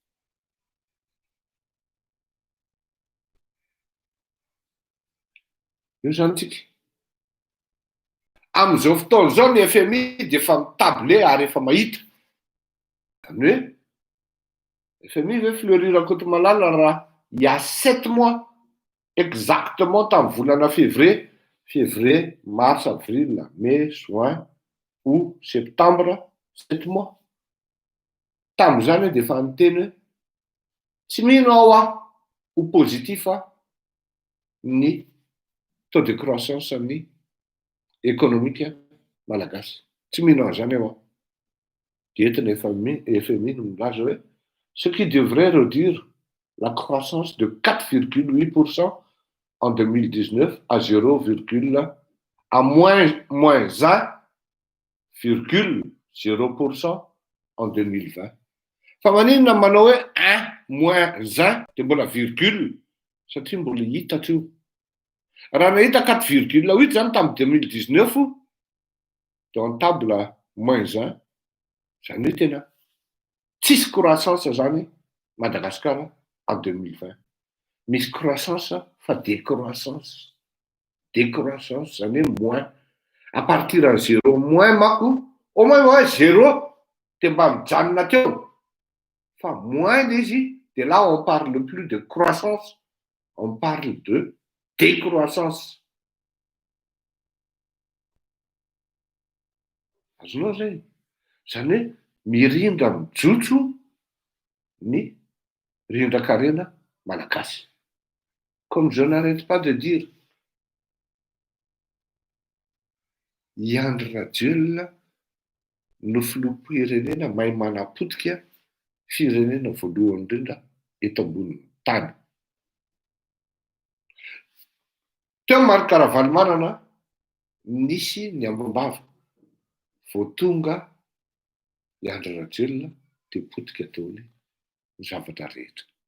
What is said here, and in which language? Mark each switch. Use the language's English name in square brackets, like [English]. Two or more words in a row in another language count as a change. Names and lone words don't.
[Malagasy] Io zany tsika. Amin'izao fotoana izao ny FMI dia efa mitable ary efa mahita. Zany hoe FMI ve Fleury Rakotomalala raha [French] il y a 7 mois exactement [Malagasy] tamin'ny volana [French] février février, mars, avril, mai, juin, août, septembre, 7 mois. [Malagasy] Tamin'izany dia efa niteny hoe tsy mino ao ho positif ny [French] taux de croissance [Malagasy] ny économique malagasy. Tsy mino an'izany ao dia entina FMI no milaza hoe [French] ce qui devrait réduire la croissance de 4,8% en 2019 à 0,1 à moins 1,0% en 2020. [Malagasy] Fa maninona manao hoe 1 moins 1 dia mbola virgule satria mbola hita io. Raha nahita 4,8 zany tamin'ny 2019 dia [French] en table moins 1 [Malagasy] zany hoe tena tsisy croissance zany Madagasikara en 2020. Misy croissance fa décroissance. [French] Décroissance [Malagasy] zany hoe [French] moins. À partir de 0 moins mako, au moins ouais 0 [Malagasy] dia mba mijanona teo. [French] Fa moins [Malagasy] izy, dia [French] là on parle plus de croissance, on parle de décroissance. [Malagasy] Azonao zay. Zany hoe mirindra mijotso ny rindran-karena malagasy. [French] Comme je n'arrête pas de dire, [Malagasy] i Andry Rajoelina no filoham-pirenena mahay manapotika firenena voalohany indrindra eto ambonin'ny tany. Teo Marc-Ravalomanana nisy ny ambom-bava vao tonga i Andry Rajoelina dia potika ataony ny zavatra rehetra.